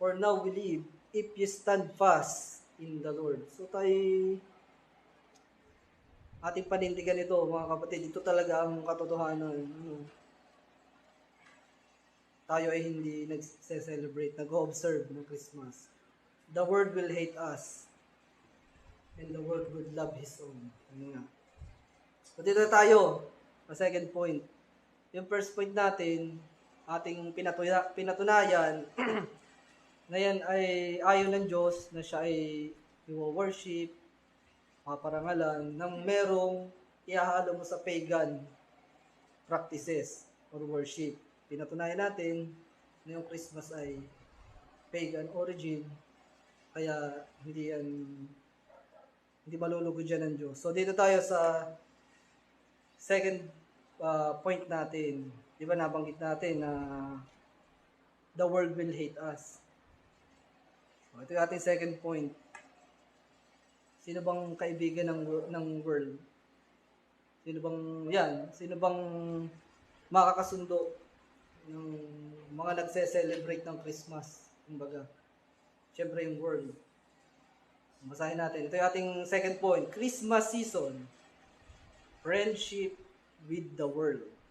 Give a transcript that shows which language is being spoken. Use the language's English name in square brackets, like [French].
[English] For now we live, if you stand fast in the Lord. [Filipino] So tayo, ating panindigan ito, mga kapatid. Ito talaga ang katotohanan. Tayo ay hindi nag-celebrate, nag-observe ng Christmas. [English] The world will hate us. And the world will love His own. [Filipino] Ano nga. So dito tayo, sa second point. Yung first point natin, ating pinatunayan, na yan ay ayaw ng Diyos na siya ay i-worship, paparangalan, nang merong ihahalo mo sa pagan practices or worship. Pinatunayan natin na yung Christmas ay pagan origin, kaya hindi malulugod dyan ng Diyos. So dito tayo sa second point natin. Di ba nabanggit natin na [English] the world will hate us. [Filipino] So, ito yung ating second point. Sino bang kaibigan ng world? Sino bang makakasundo ng mga nagse-celebrate ng Christmas? Kumbaga, syempre yung world. Basahin natin. Ito yung ating [English] second point. Christmas season. Friendship with the world.